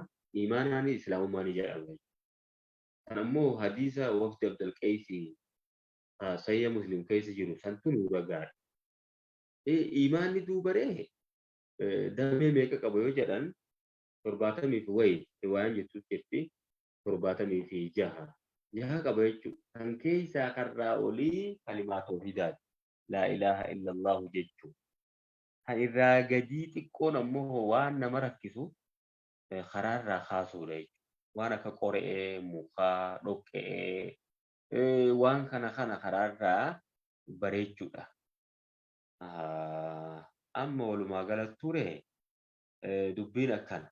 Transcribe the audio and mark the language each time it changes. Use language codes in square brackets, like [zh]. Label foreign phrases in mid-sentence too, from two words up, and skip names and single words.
[om] Imaanaanis islaamummaa ni jedhama. Kan ammoo hadiisa wafdi Abdalqeesii sayya muslim keessa jiru santu nu ragaadha. Imaanni duubaree damee meeqa qaba yoo jedhan 70 fi wayi waan jettu jetti 76 jaha qaba jechuudha. Kan keessaa karraa olii kalimaa tawhiidaati. [ar] لا إله إلا الله [om] jechuudha. Kan irraa gadii xiqqoon ammoo waan nama rakkisu karaarraa kaasuudha jechuudha. Waan akka qoree, mukaa, dhoqqee waan kana karaarraa bareechuudha. Amma walumaa galatti ture dubbiin akkana.